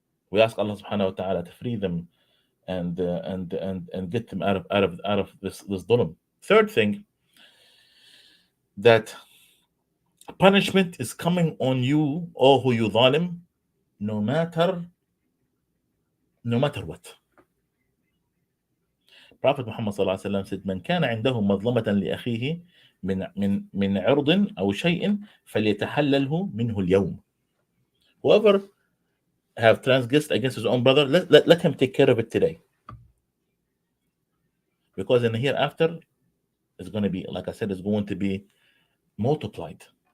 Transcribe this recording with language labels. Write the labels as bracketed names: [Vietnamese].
[English] We ask Allah subhanahu wa ta'ala to free them, and get them out of this dhulm. Third thing, that punishment is coming on you, or who you zalim, no matter no matter what. [Arabic] Prophet Muhammad sallallahu alaihi wasallam said, "من كان عنده مظلمة لأخيه من عرض أو شيء فليتحلله منه اليوم." [English] Whoever have transgressed against his own brother, let him take care of it today, because in the hereafter, it's going to be, like I said, it's going to be multiplied.